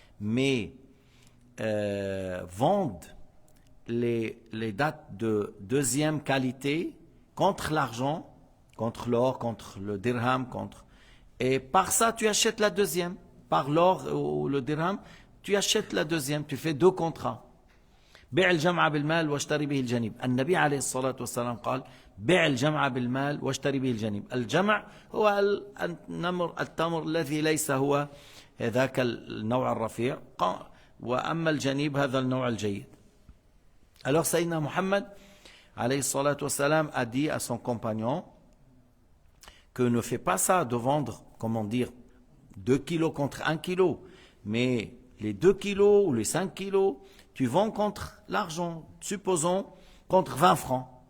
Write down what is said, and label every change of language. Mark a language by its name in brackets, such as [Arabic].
[French] Mais vendent les dattes de deuxième qualité contre l'argent, contre l'or, contre le dirham, et par ça tu achètes la deuxième, par l'or ou le dirham, tu achètes la deuxième, tu fais 2 contrats. [Arabic] بيع الجمع بالمال واشتري به الجنيب. النبي عليه الصلاة والسلام قال بيع الجمع بالمال واشتري به الجنيب. الجمع هو التمر الذي ليس هو ذاك النوع الرفيع, وأما الجنيب هذا النوع الجيد. [French] Alors Sayyidina Muhammad alayhi salatu wassalam a dit à son compagnon que ne fais pas ça de vendre, comment dire, 2 kilos contre 1 kilo, mais les 2 kilos ou les 5 kilos, tu vends contre l'argent, supposons contre 20 francs.